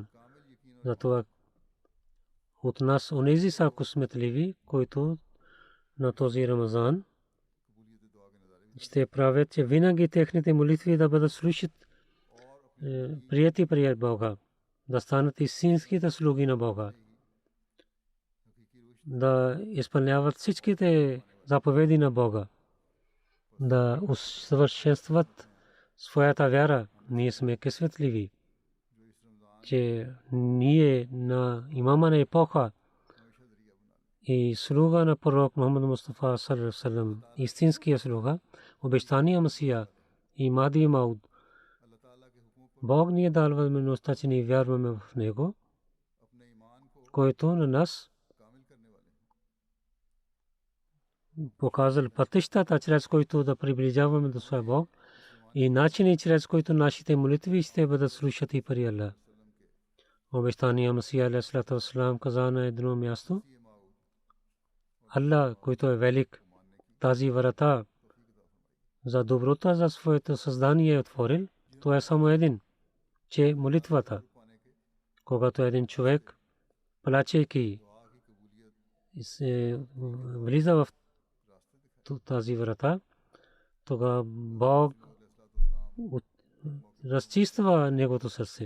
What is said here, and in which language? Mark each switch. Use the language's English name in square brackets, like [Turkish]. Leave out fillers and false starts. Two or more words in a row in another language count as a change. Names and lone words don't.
[Bulgarian] Затова от нас онези са късметливи, които на този Рамазан ще правят, че винаги техните молитви да бъдат слушат, прияти при Бога, да станат истинските слуги на Бога, да изпълняват всичките заповеди на Бога, да усъвършенстват своята вяра. Ние сме късметливи, че ние на имама на епоха и слуга на пророк Мухаммад Мустафа [Arabic] صلى الله عليه وسلم, [Bulgarian] истинския слуга, обещания Масия и Махди Мауд. Бог ни е дал възможността, че ние вярваме в него, който на нас показал пътищата, чрез които да приближаваме до своя Бог, и начини, чрез които нашите молитви ще бъдат слушати при Аллах. Обещания Масия [Arabic] عليه وسلم [Bulgarian] каза на едно място: Аллах, който е велик, тази врата за доброта за своето създание е отворил. То е само един, че молитвата. Когато един човек, плачейки, влиза в тази врата, тогава Бог разчиства неговото сърце.